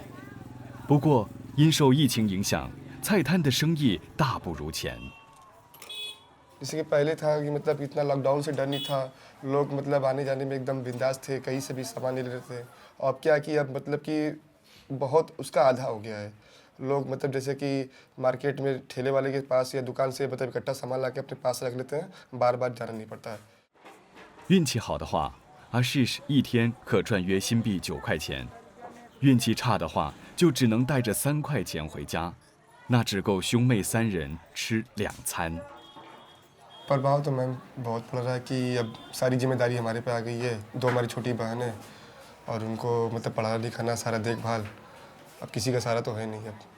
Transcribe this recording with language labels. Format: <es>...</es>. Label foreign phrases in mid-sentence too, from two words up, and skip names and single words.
<zh>不过，因受疫情影响，菜摊的生意大不如前。</zh> <hi>जैसे कि पहले था कि मतलब इतना लॉकडाउन से डर नहीं था, लोग मतलब आने जाने में एकदम बिंदास थे, कहीं से भी सामान ले लेते थे। अब क्या कि अब मतलब कि बहुत उसका आधा हो गया है। लोग मतलब जैसे कि मार्केट में ठेले वाले के पास या दुकान से मतलब इकट्ठा सामान ला के अपने पास रख लेते हैं, बार बार जाना नहीं पड़ता है।</hi> <zh>运气好的话 ，Ashish 一天可赚约新币9块钱；运气差的话，就只能带着3块钱回家，那只够兄妹3人吃2餐。</zh> <hi>प्रभाव तो मैम बहुत पड़ रहा है कि अब सारी जिम्मेदारी हमारे पे आ गई है। 2 हमारी छोटी बहन है और उनको मतलब पढ़ाना लिखाना, सारा देखभाल, अब किसी का सहारा तो है नहीं अब।</hi>